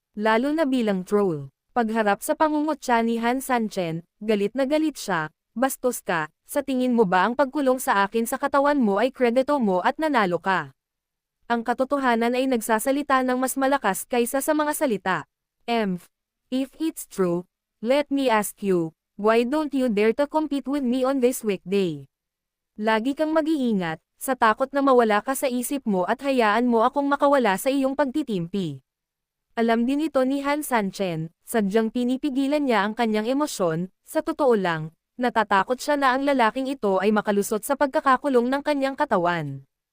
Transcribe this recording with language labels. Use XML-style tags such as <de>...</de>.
<tl>Lalo na bilang troll. Pagharap sa pangungutya ni Han Sanchen, galit na galit siya, bastos ka, sa tingin mo ba ang pagkulong sa akin sa katawan mo ay kredito mo at nanalo ka? Ang katotohanan ay nagsasalita ng mas malakas kaysa sa mga salita.</tl> <en>If it's true, let me ask you, why don't you dare to compete with me on this weekday?</en> <tl>Lagi kang mag-iingat, sa takot na mawala ka sa isip mo at hayaan mo akong makawala sa iyong pagtitimpi. Alam din ito ni Han Sanchen, sadyang pinipigilan niya ang kanyang emosyon, sa totoo lang, natatakot siya na ang lalaking ito ay makalusot sa pagkakakulong ng kanyang katawan.</tl>